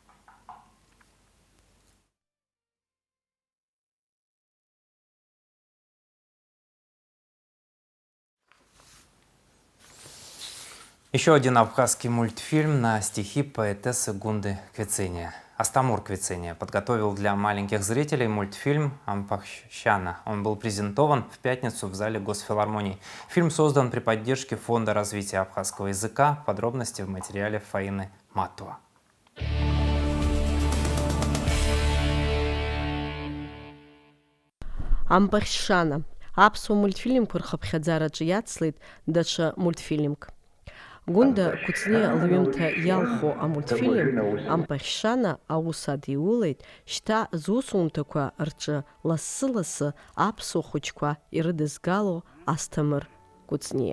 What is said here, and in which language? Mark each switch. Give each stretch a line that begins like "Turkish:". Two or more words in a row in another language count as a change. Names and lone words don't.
Russian: Еще один абхазский мультфильм на стихи поэтессы Гунды Квициния. Астамур Квициния подготовил для маленьких зрителей мультфильм «Ампахщана». Он был презентован в пятницу в зале Госфилармонии. Фильм создан при поддержке Фонда развития абхазского языка. Подробности в материале Фаины Матуа. Ампахщана.
Abkhazian: Аԥсуа мультфильмқәа рхыԥхьаӡараҿы иацлеит даҽа мультфильмк. Гунда Квициниа лҩымҭа иалху амультфильм Ампахьщана аус адиулеит шьҭа зусумҭақәа рҿы лассы-лассы аԥсуа хәыҷқәа ирыдызгало Асҭамыр Квициниа.